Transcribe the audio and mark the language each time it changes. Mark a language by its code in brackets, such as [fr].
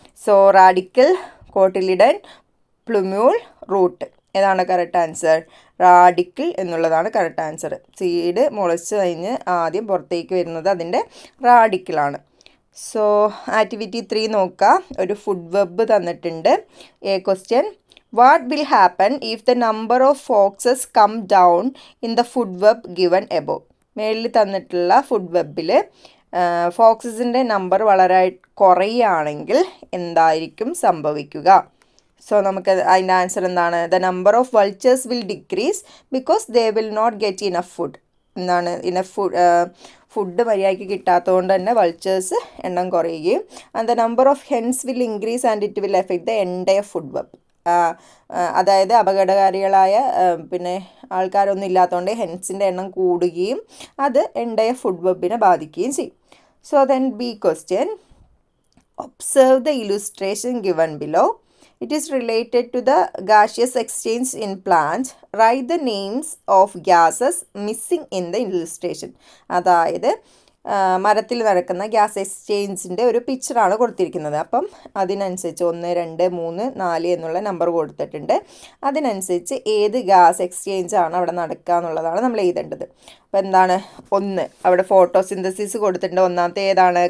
[en] So radicle, cotyledon, plumule, root. [ml] ഏതാണ് correct answer? Radical എന്നുള്ളതാണ് correct answer. Seed മുളച്ച് കഴിഞ്ഞ് ആദ്യം പുറത്തേക്ക് വരുന്നത് അതിൻ്റെ റാഡിക്കിളാണ്. സോ ആക്ടിവിറ്റി 3 നോക്കുക. ഒരു ഫുഡ് വെബ് തന്നിട്ടുണ്ട്. [en] Question, what will happen if the number of foxes come down in the food web given above? [ml] മേളിൽ തന്നിട്ടുള്ള ഫുഡ് വെബിൽ ഫോക്സസിൻ്റെ നമ്പർ വളരെ കുറയുകയാണെങ്കിൽ എന്തായിരിക്കും സംഭവിക്കുക? സോ നമുക്ക് അതിൻ്റെ ആൻസർ എന്താണ്? [en] The number of vultures will decrease because they will not get enough food. [ml] എന്താണ്? ഫുഡ് മര്യാദയ്ക്ക് കിട്ടാത്തതുകൊണ്ട് തന്നെ വൾച്ചേഴ്സ് എണ്ണം കുറയുകയും [en] And the number of hens will increase and it will affect the entire food web. [ml] അതായത് അപകടകാരികളായ പിന്നെ ആൾക്കാരൊന്നും ഇല്ലാത്തതുകൊണ്ട് ഹെൻസിൻ്റെ എണ്ണം കൂടുകയും അത് എൻറ്റയർ ഫുഡ് വെബിനെ ബാധിക്കുകയും ചെയ്യും. [en] So then B question, observe the illustration given below. It is related to the gaseous exchange in plants. Write the names of gases missing in the illustration. [ml] അതായത് മരത്തിൽ നടക്കുന്ന ഗ്യാസ് എക്സ്ചേഞ്ചിൻ്റെ ഒരു പിക്ചറാണ് കൊടുത്തിരിക്കുന്നത്. അപ്പം അതിനനുസരിച്ച് 1, 2, 3, 4 എന്നുള്ള നമ്പർ കൊടുത്തിട്ടുണ്ട്. അതിനനുസരിച്ച് ഏത് ഗ്യാസ് എക്സ്ചേഞ്ചാണ് അവിടെ നടക്കുക എന്നുള്ളതാണ് നമ്മൾ എഴുതേണ്ടത്. അപ്പോൾ എന്താണ്? 1 അവിടെ ഫോട്ടോസിന്തസിസ് കൊടുത്തിട്ടുണ്ട്. ഒന്നാമത്തെ ഏതാണ്?